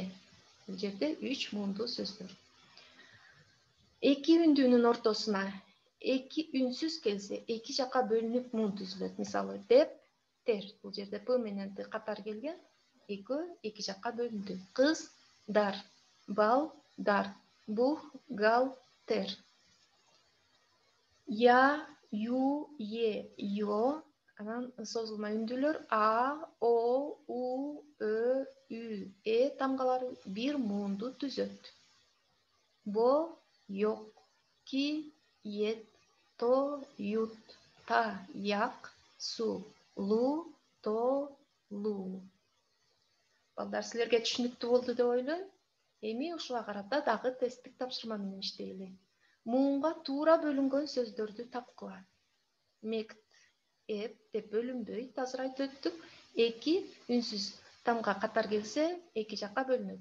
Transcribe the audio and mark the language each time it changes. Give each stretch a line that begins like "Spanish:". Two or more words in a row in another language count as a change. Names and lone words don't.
Kyrgyz: Бул жерде 3 муунду сөздөр. Эки үндүүнүн ортосуна эки үнсүз келсе, эки жакка бөлүнүп муун түзүлөт. Мисалы деп, тер. Бул жерде п менен т катар келген. Экөө эки жакка бөлүндү. Кыз, дар, бал, дар, бух, гал, тер. Я, ю, е, йо. Анан созулма үндүүлөр а, о, у, ö, ü, э тамгалары бир муунду түзөт. Бо, yok, ки, ет, то, ют, та, як, су, лу, то, лу. Балдар, силерге түшүнүктүү болду деп ойлойм. Эми ушуга карата дагы тесттик тапшырма менен иштейли. Муунга туура бөлүнгөн сөздөрдү тапкыла. Мект, эп деп бөлүнбөйт, азыр айтып өттүк. Эки үнсүз тамга катар келсе, эки жакка бөлүнөт.